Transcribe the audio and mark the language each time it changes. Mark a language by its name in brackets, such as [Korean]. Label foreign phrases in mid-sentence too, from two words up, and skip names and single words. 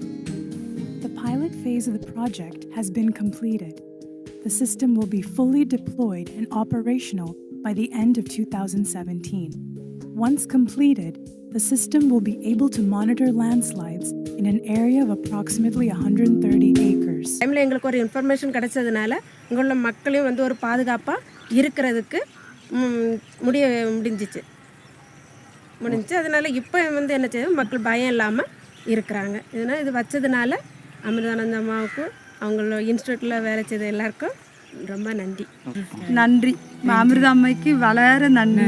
[English] The pilot phase of the project has been completed. The system will be fully deployed and operational by the end of 2017. Once completed, the system will be able to monitor landslides in an area of approximately 130 acres. [Tamil] டைம்ல எங்களுக்கு ஒரு இன்ஃபர்மேஷன் கிடைச்சதுனால இங்குள்ள மக்களையும் வந்து ஒரு பாதுகாப்பா இருக்கிறதுக்கு முடிஞ்சிச்சு. அதனால இப்போ வந்து என்ன செய்யும் மக்கள் பயம் இல்லாம இருக்கிறாங்க. இதனால இது வச்சதுனால அமிர்தானந்த அம்மாவுக்கு அவங்களோட இன்ஸ்டிடியூட்ல வேலை செய்த எல்லாருக்கும் ரொம்ப நன்றி. [Malayalam] நன்றி. അമൃത അമ്മയ്ക്ക് വളരെ നന്ദി.